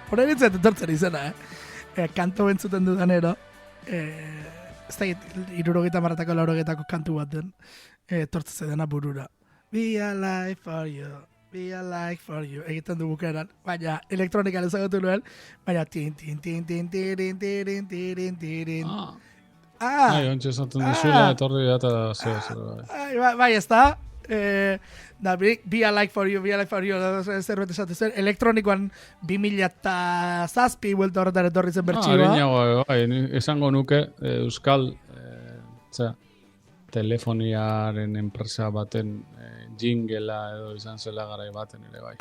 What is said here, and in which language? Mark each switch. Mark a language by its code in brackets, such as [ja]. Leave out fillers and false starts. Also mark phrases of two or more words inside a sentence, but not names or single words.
[eu] Horren itzet etortzen izena, kantu entzuten dudanero, ez da, 70 laurogetako kantu bat den, etortzen dena burura. [en] Be alive for you, be alive for you, [eu] egiten du bukeran, baina elektronikan ezagutu nuen, baina tin, tin, tin, tin, tirin, tirin, tirin, tirin. Bai, ontsa esaten dizula, etorri da eta zeo. Bai, ez da. Da, [en] be alive for you, [eu] zerbait esaten zen. Elektronikoan 2007 buelta horretan etorri zen bertsioa. Bai, esango nuke Euskal telefoniaren enpresa baten jingela edo izan zela garai baten ere bai.